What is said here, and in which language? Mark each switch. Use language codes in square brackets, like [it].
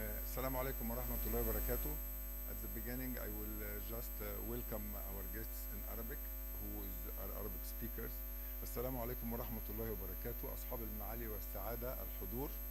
[ar] السلام عليكم ورحمة الله وبركاته. [en] At the beginning I will just welcome our guests in Arabic who is our Arabic speakers. [ar] السلام عليكم ورحمة الله وبركاته. أصحاب المعالي والسعادة الحضور.